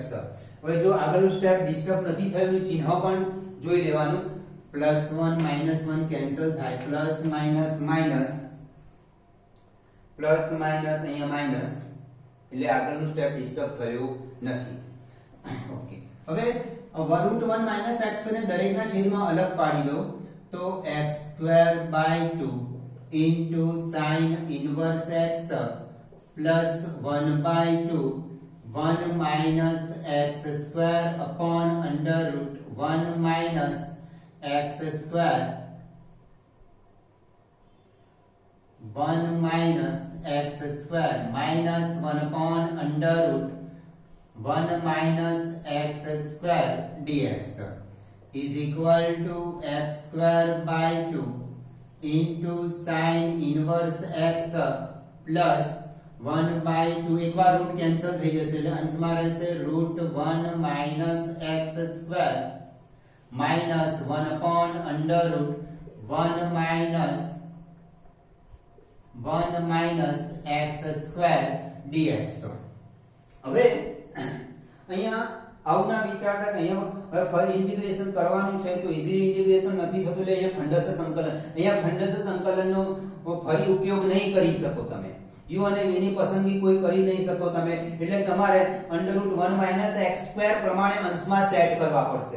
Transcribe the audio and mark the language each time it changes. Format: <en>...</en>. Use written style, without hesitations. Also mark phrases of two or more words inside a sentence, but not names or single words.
<gu>હવે જો આગળનું સ્ટેપ ડિસ્ટર્બ નથી થયું, ચિહ્ન પણ જોઈ લેવાનું. +1 -1 કેન્સલ થાય,</gu> <en>plus minus minus plus minus,</en> <gu>અહીંયા માઈનસ, એટલે આગળનું સ્ટેપ ડિસ્ટર્બ થયું નથી.</gu> <en>ઓકે, હવે √1 minus x</en> <gu>ને દરેકના છેદમાં અલગ પાડી દો તો</gu> <en>x2/2 into sin inverse x plus 1/2 1 minus x square upon under root 1 minus x square 1 minus x square minus 1 upon under root 1 minus x square dx is equal to x2/2 into sin inverse x plus 1/2</en> <gu>એકવાર રૂટ કેન્સલ થઈ જશે એટલે અંશમાં રહેશે</gu> <en>√1 minus x square minus 1 upon under root 1 minus x square dx.</en> <gu>હવે અહીંયા આવું ના વિચારતા કે અહીંયા હવે ફરી ઇન્ટિગ્રેશન કરવાનું છે તો</gu> <en>easily integration</en> <gu>નથી થતું એટલે અહીંયા ખંડસ્થ સંકલન, અહીંયા ખંડસ્થ સંકલનનો ફરી ઉપયોગ નહીં કરી શકો તમે. u અને v ની પસંદગી કોઈ કરી નહીં શકો તમે, એટલે તમારે √1 - x² પ્રમાણે અંશમાં સેટ કરવા પડશે.</gu>